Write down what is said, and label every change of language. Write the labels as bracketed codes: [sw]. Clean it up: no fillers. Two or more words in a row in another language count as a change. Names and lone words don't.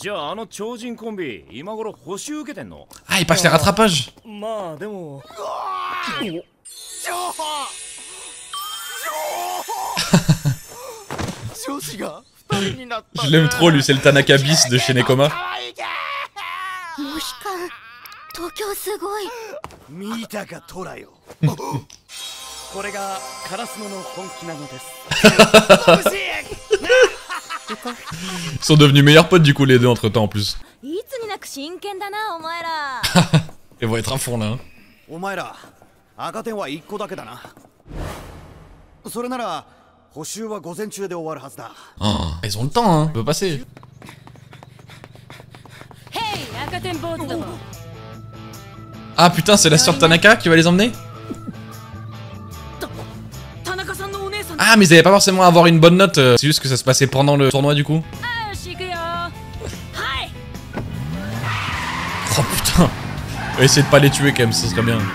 [fr] Ah, ils passent les rattrapages. Je l'aime trop lui, c'est le Tanaka bis de chez Nekoma. [ja] 東京すごい。見たかトラよ。これがカラスノの本気なのです。 [fr] Ils sont devenus meilleurs potes du coup les deux entre temps en plus. [ja] いつになく真剣だなお前ら。 [fr] Ils vont être à fond là. Hein. [ja] お前ら赤点は1個だけだな。それなら補習は午前中で終わるはずだ。 [fr] Oh, ils ont le temps, hein. Ça peut passer. [ja] Hey, 赤点坊主ども。 [fr] Ah putain, c'est la sœur de Tanaka qui va les emmener? Ah, mais ils allaient pas forcément avoir une bonne note, c'est juste que ça se passait pendant le tournoi du coup. Oh putain, on va essayer de pas les tuer quand même, ça serait bien.